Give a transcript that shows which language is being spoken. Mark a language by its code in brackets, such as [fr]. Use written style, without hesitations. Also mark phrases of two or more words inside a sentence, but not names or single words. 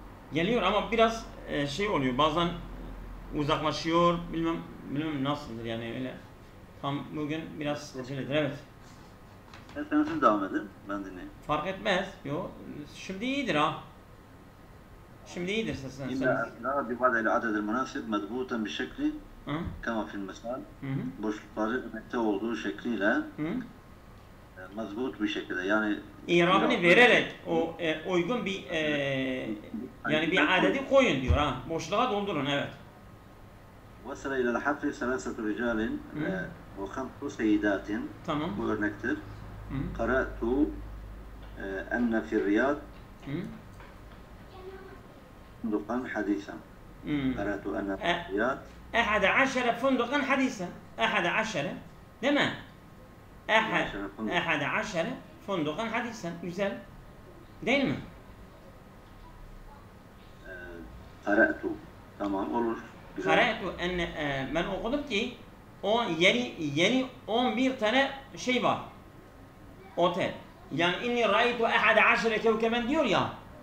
[tr] Geliyor ama biraz şey oluyor. Bazen uzaklaşıyor. Bilmem nasıldır yani öyle. Tam bugün biraz aceledir. Evet. Sen devam edin. Ben dinleyeyim. Fark etmez. Yok. Şimdi iyidir ha. Şimdi iyidir sesin. [ar] لا ببعض العدد المناسب مضبوطا بشكل كما في المثال [tr] boşlukları emekte olduğu şekliyle mazbut bir şekilde yani İrabını vererek o uygun bir yani bir adedi koyun diyor ha. Boşluğa doldurun evet. [ar] وصل إلى الحفل ثلاثة رجال وخمس سيدات. [tr] Tamam. Bu örnektir. [ar] قرأت أن في الرياض فندقا حديثا. قرأت أن في الرياض 11 فندقا حديثا. 11 [tr] değil mi? [ar] 11 فندقا حديثا. [tr] Güzel. Değil mi? قرأت. Tamam olur. Qara'tu ben okudum ki yeni 11 tane şey var. Otel. Yani [ar] إني رأيت 11 كوكبا [tr] diyor ya.